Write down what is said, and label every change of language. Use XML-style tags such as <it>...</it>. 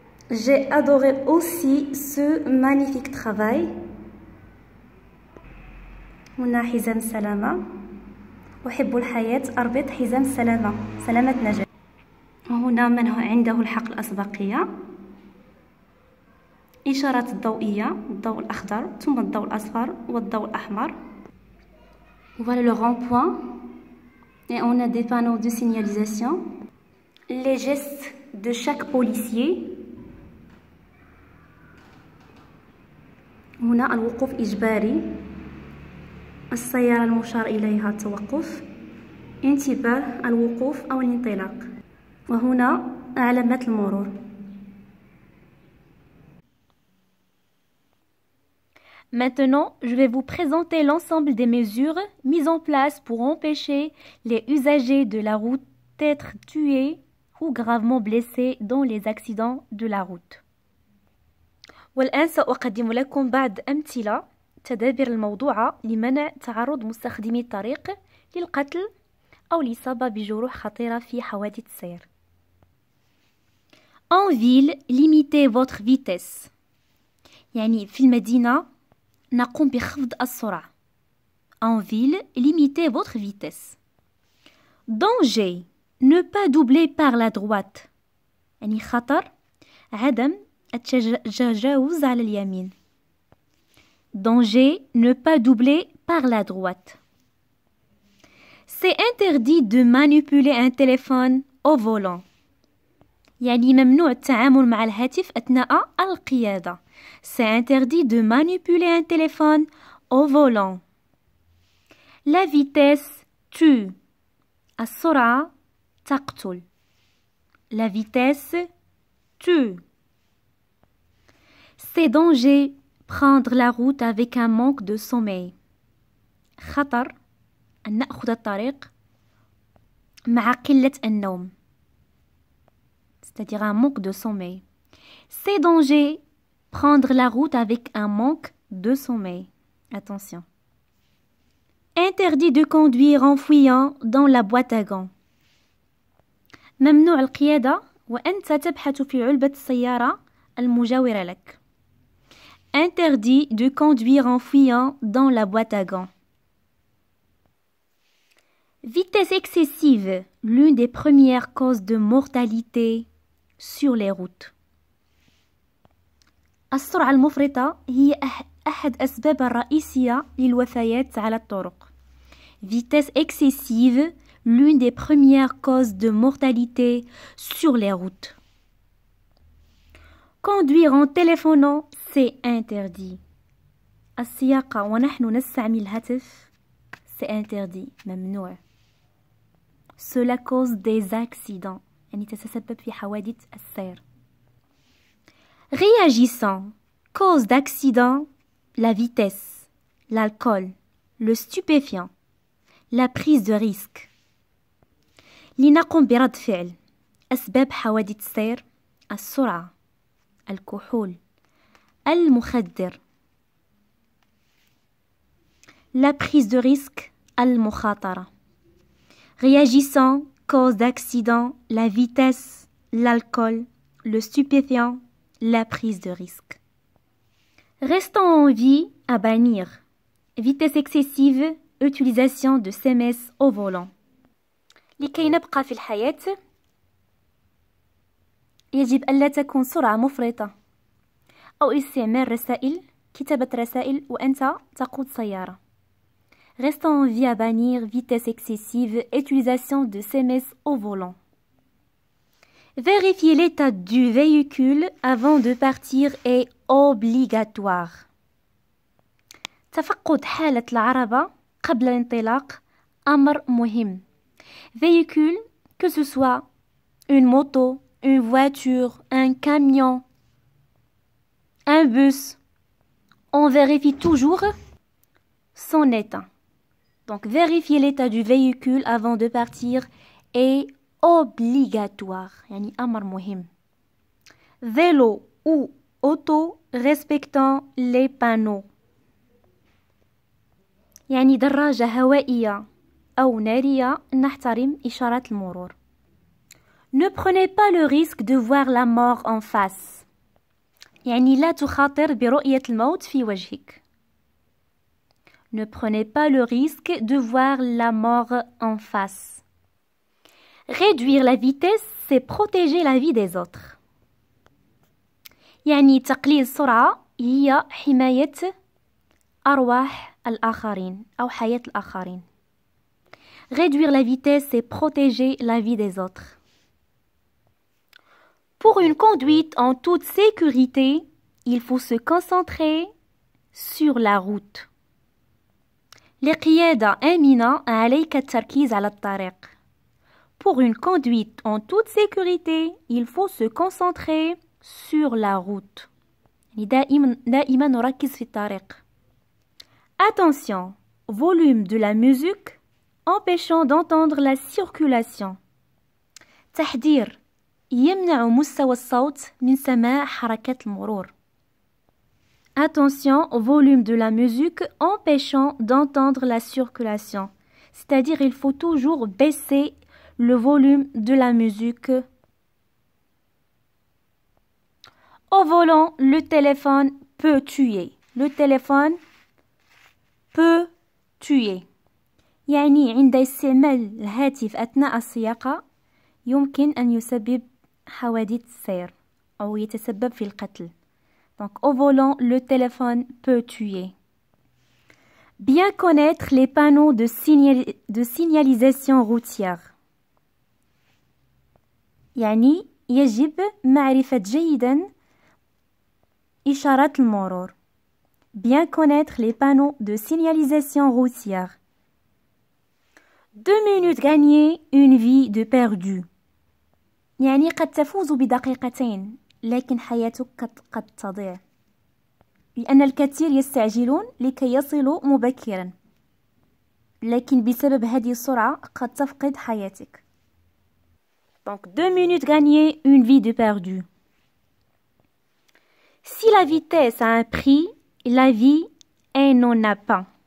<fr>J'ai adoré aussi ce magnifique travail.</fr> <ar>هنا حزام السلامة. أحب الحياة أربط حزام السلامة، سلامة نجاة. وهنا من عنده الحق الأسبقية. إشارات الضوئية، الضوء الأخضر ثم الضوء الأصفر والضوء الأحمر.</ar> <fr>Voilà le rond-point. Et on a des panneaux de signalisation. Les gestes de chaque policier.</fr> <ar>هنا الوقوف إجباري. السيارة المشار إليها التوقف. انتباه الوقوف أو الانطلاق. وهنا علامات المرور.</ar> <fr>Maintenant, je vais vous présenter l'ensemble des mesures mises en place pour empêcher les usagers de la route d'être tués ou gravement blessés dans les accidents de la route.</fr> <ar>والآن سأقدم لكم بعض أمثلة تدابير الموضوعة لمنع تعرض مستخدمي الطريق للقتل أو الإصابة بجروح خطيرة في حوادث السير.</ar> <fr>En ville, limitez votre vitesse.</fr> <ar>يعني في المدينة نقوم بخفض السرعة.</ar> <fr>En ville, limitez votre vitesse. Danger. Ne pas doubler par la droite.</fr> <ar>يعني خطر عدم التجاوز على اليمين.</ar> <fr>Danger. Ne pas doubler par la droite. C'est interdit de manipuler un téléphone au volant.</fr> <ar>يعني ممنوع التعامل مع الهاتف أثناء القيادة.</ar> <fr>C'est interdit de manipuler un téléphone au volant. La vitesse tue.</fr> <ar>السرعة تقتل.</ar> <fr>la vitesse tue. C'est danger prendre la route avec un manque de sommeil.</fr> <ar>خطر أن نأخذ الطريق مع قلة النوم.</ar> <fr>C'est-à-dire un manque de sommeil. C'est danger prendre la route avec un manque de sommeil. Attention. Interdit de conduire en fouillant dans la boîte à gants.</fr> <ar>ممنوع القيادة وأنت تبحث في علبة السيارة المجاورة لك.</ar> <fr>Interdit de conduire en fouillant dans la boîte à gants. Vitesse excessive, l'une des premières causes de mortalité sur les routes.</fr> <ar>السرعة المفرطة هي أحد أسباب الرئيسية للوفيات على الطرق.</ar> <fr>Vitesse excessive, l'une des premières causes de mortalité sur les routes. Conduire en téléphonant, c'est interdit.</fr> <ar>السياقة ونحن نستعمل الهاتف,</ar> <fr>c'est interdit,</fr> <ar>ممنوع.</ar> <fr>Cela cause des accidents,</fr> <ar>يعني تتسبب في حوادث السير.</ar> <fr>Réagissant, cause d'accident, la vitesse, l'alcool, le stupéfiant, la prise de risque.</fr> <ar>لنقم برد فعل. أسباب حوادث السير: السرعة، الكحول، المخدر.</ar> <fr>La prise de risque,</fr> <ar>المخاطرة.</ar> <fr>Réagissant, cause d'accident, la vitesse, l'alcool, le stupéfiant, la prise de risque. Restant en vie, à bannir. Vitesse excessive, utilisation de SMS au volant.</fr> <ar>لكي نبقى في الحياة يجب ألا تكون سرعة مفرطة أو استعمال رسائل، كتابة رسائل وأنت تقود سيارة.</ar> <fr>Restant en vie à bannir, vitesse excessive, utilisation de SMS au volant. Vérifier l'état du véhicule avant de partir est obligatoire.</fr> <ar>تفقد حالة العربة قبل الانطلاق أمر مهم.</ar> <fr>Véhicule, que ce soit une moto, une voiture, un camion, un bus, on vérifie toujours son état. Donc, vérifier l'état du véhicule avant de partir est obligatoire.</fr> <ar>يعني أمر مهم.</ar> <fr>Vélo ou auto respectant les panneaux.</fr> <ar>يعني دراجة هوائية أو نارية نحترم إشارات المرور.</ar> <fr>Ne prenez pas le risque de voir la mort en face.</fr> <ar>يعني لا تخاطر برؤية الموت في وجهك.</ar> <fr>Ne prenez pas le risque de voir la mort en face. Réduire la vitesse, c'est protéger la vie des autres.</fr> <ar>يعني تقليل السرعة هي حماية أرواح الآخرين أو حياة الآخرين.</ar> <fr>Réduire la vitesse, c'est protéger la vie des autres. Pour une conduite en toute sécurité, il faut se concentrer sur la route.</fr> <ar>لقيادة آمنة عليك التركيز على الطريق.</ar> <fr>Pour une conduite en toute sécurité, il faut se concentrer sur la route.</fr> <ar>دائما نركز في الطريق.</ar> <fr>Attention, volume de la musique empêchant d'entendre la circulation.</fr> <ar>تحذير، يمنع مستوى الصوت من سماع حركات المرور.</ar> <fr>Attention, volume de la musique empêchant d'entendre la circulation. C'est-à-dire, il faut toujours baisser le volume de la musique. Au volant, le téléphone peut tuer. Le téléphone peut tuer.</fr> <ar>يعني عند استعمال الهاتف أثناء السياقة يمكن أن يسبب حوادث السير أو يتسبب في القتل.</ar> <fr>Donc, au volant, le téléphone peut tuer. Bien connaître les panneaux de signalisation routière.</fr> <ar>يعني يجب معرفة جيدا إشارات المرور.</ar> <fr>Bien connaître les panneaux de signalisation routière. 2 minutes gagnées, une vie de perdu.</fr> <ar>يعني قد تفوز بدقيقتين لكن حياتك قد تضيع، لأن الكثير يستعجلون لكي يصلوا مبكرا، لكن بسبب هذه السرعة قد تفقد حياتك.</ar> <fr>Donc 2 minutes gagnées, une vie de perdu. Si la vitesse a un prix, la vie n'en a pas.</fr>